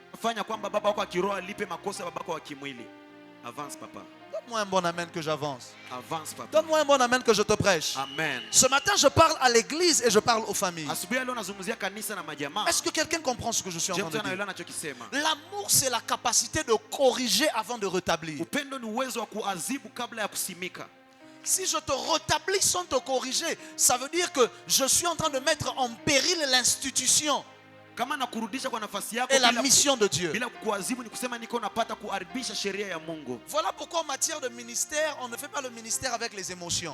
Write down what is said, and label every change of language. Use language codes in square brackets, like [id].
[sw] Fanya kwamba baba wako wa kiroho alipe makosa baba wako wa kimwili. [fr] Avance papa. Donne-moi un bon amen que j'avance. Avance papa. Donne-moi un bon amen que je te prêche. Amen. Ce matin, je parle à l'église et je parle aux familles. [sw] Asubuhi leo nazungumzia kanisa na majamaa. [fr] Est-ce que quelqu'un comprend ce que je suis en train de dire? [sw] anaelewa anachokisema. [fr] L'amour, c'est la capacité de corriger avant de rétablir. [sw] Upendo ni uwezo wa kuadhibu kabla ya kusimika. [fr] Si je te rétablis sans te corriger, ça veut dire que je suis en train de mettre en péril l'institution [sw] Kama nakurudisha kwa nafasi yako [fr] et la mission de Dieu. [sw] Bila kuadhibu ni kusema niko napata kuharibisha sheria ya Mungu. [fr] Voilà pourquoi en matière de ministère, on ne fait pas le ministère avec les émotions.